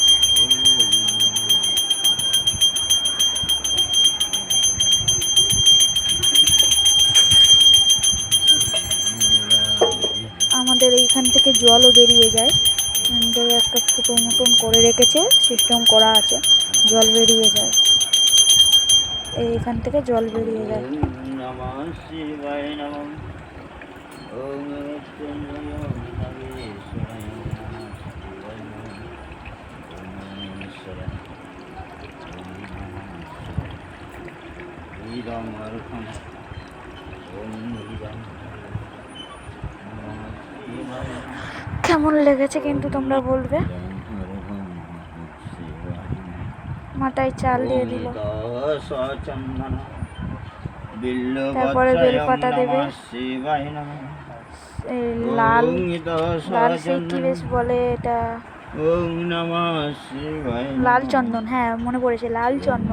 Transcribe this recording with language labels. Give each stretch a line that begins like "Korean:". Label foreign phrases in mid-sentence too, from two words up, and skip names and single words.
Bangla: আমাদের এইখান থেকে জলও বেরিয়ে যায়, একটা ফুটো মতন করে রেখেছে, সিস্টেম করা আছে, জল বেরিয়ে যায়। এইখান থেকে জল বেরিয়ে যায়।
Sanskrit: ওম নমঃ শিবায় নমঃ। ওম মৃত্যুঞ্জয় নাগেশ্বরায় নমঃ শিবায় নমঃ। ওম ঈশ্বরায় ওম নমঃ শিবায়। ইদম অর্থম ওম ইদম নমঃ শিবায়।
Bangla: কেমন লেগেছে কিন্তু তোমরা বলবে। মাথায় চাল দিয়ে দিল, তারপরে বেলপাতা দেবে। এই লাল লাল সেই কি বেশ বলে এটা, লাল চন্দন, হ্যাঁ মনে পড়েছে, লাল চন্দন।